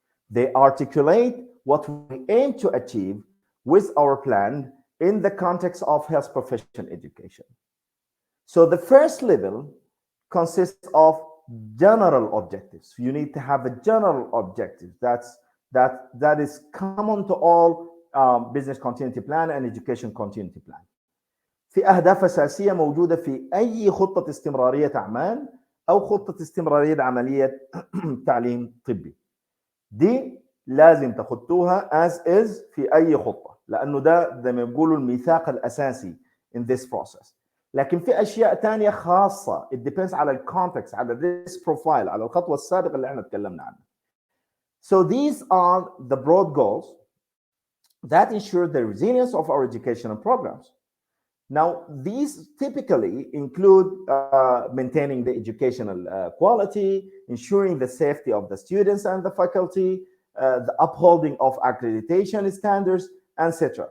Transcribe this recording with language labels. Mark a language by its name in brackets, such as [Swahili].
[English] They articulate what we aim to achieve with our plan in the context of health profession education. So the first level consists of general objectives. You need to have a general objective that is common to all business continuity plan and education continuity plan. [Arabic] في أهداف أساسية موجودة في أي خطة استمرارية أعمال أو خطة استمرارية عملية تعليم طبي. دي لازم تخطوها [English] as is [Arabic] في أي خطة، لأنه ده زي ما بيقولوا الميثاق الأساسي [English] in this process. [Arabic] لكن في أشياء تانية خاصة [English] it depends [Arabic] على الكونتكست، على [English] this profile، [Arabic] على الخطوة السابقة اللي احنا اتكلمنا عنها. [English] So these are the broad goals that ensure the resilience of our educational programs. Now, these typically include maintaining the educational quality, ensuring the safety of the students and the faculty, the upholding of accreditation standards, etc.